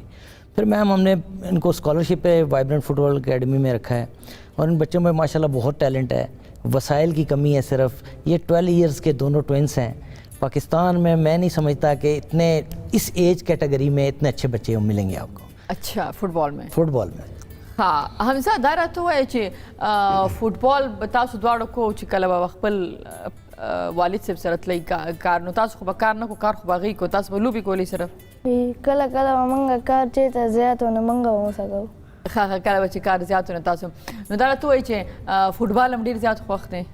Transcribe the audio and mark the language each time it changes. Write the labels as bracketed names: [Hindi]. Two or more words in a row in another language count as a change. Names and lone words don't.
[Urdu] پھر میم ہم نے ان کو اسکالرشپ پہ وائبرنٹ فٹ بال اکیڈمی میں رکھا ہے اور ان بچوں میں ماشاءاللہ بہت ٹیلنٹ ہے. وسائل کی کمی ہے صرف. یہ 12 ایئرز کے دونوں ٹوئنس ہیں. پاکستان میں نہیں سمجھتا کہ اتنے اس [English] age category [Urdu] میں اتنے اچھے بچے ملیں گے آپ کو. اچھا، فٹ بال میں؟ فٹ بال میں. [Pashto] ها حمزه دا راته وایي چې فوټبال به تاسو دواړو کو چې کله به خپل والد صاحب سره تلئ کار، نو تاسو خو به کار نه کو، کار خو به هغوی کو، تاسو به لوبې کولې صرف؟ کله کله به موږ کار چېرته زیات و نو موږ به ورسره کوو. ښه، کله به چې کار زیات و نو تاسو. نو دا راته وایي چې فوټبال هم ډېر زیات خوښ دی؟